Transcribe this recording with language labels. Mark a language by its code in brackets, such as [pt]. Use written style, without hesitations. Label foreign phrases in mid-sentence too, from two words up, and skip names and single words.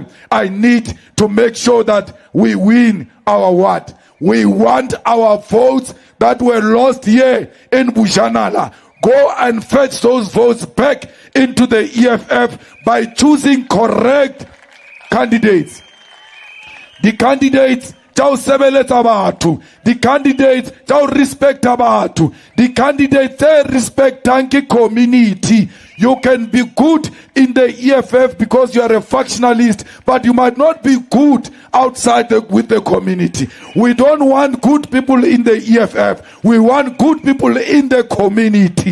[en] I need to make sure that we win our what? We want our votes that were lost here in Bushanala. Go and fetch those votes back into the EFF by choosing correct candidates. The candidates [tn] tau sebeletsa batho, [en] the candidates tau respect batho, the candidates they respectang ke community. You can be good in the EFF because you are a factionalist, but you might not be good outside with the community. We don't want good people in the EFF. We want good people in the community.